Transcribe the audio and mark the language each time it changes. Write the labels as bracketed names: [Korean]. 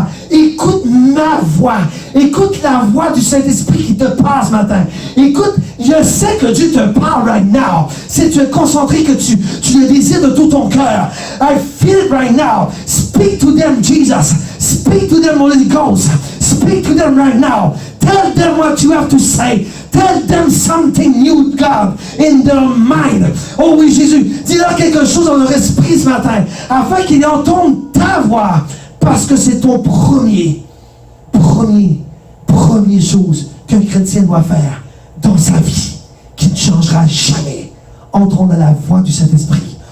[French] Écoute ma voix. Écoute la voix du Saint-Esprit qui te parle ce matin. Écoute, je sais que Dieu te parle [English] right now. [French] Si tu es concentré, que tu le désires de tout ton cœur. [English] I feel it right now. Speak to them, Jesus. Speak to them, Holy Ghost. Speak to them right now. Tell them what you have to say. Tell them something new, God, in their mind. [French] Oh oui, Jésus, dis-leur quelque chose dans leur esprit ce matin, afin qu'ils entendent ta voix, parce que c'est ton première chose qu'un chrétien doit faire dans sa vie. qui ne changera jamais. Entrons dans la voie du Saint-Esprit.